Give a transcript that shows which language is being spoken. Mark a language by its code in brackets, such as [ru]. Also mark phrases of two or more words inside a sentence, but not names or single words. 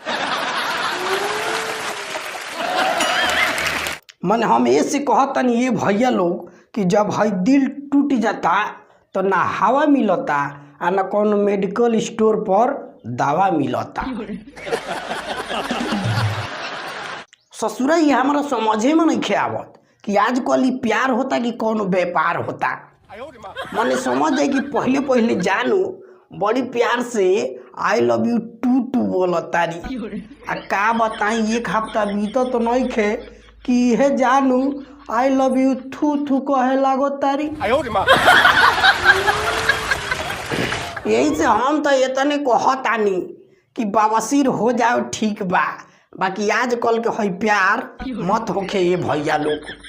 [bho] मन हम ऐसे कहतनी ये भैया लोग कि जब है दिल टूट जाता तो ना हवा मिलता आ ना कौन [en] medical store [bho] पर दवा मिलता। ससुरा ये हमारा समझे में नहीं आवत कि आजकल प्यार होता कि कौन व्यापार होता। मैंने समझ जाए कि पहले पहले जानू बड़ी प्यार से [en] I love you too too [bho] बोलता रही आ का बताई एक हफ्ता बीता तो नहीं खे कि हे जानू [en] I love you [bho] थू थू कहे लागो तारी। यही से हम तो इतने कहतानी कि बवासीर हो जाओ ठीक बा, बाकी आजकल के है प्यार मत होखे ये भैया लोग।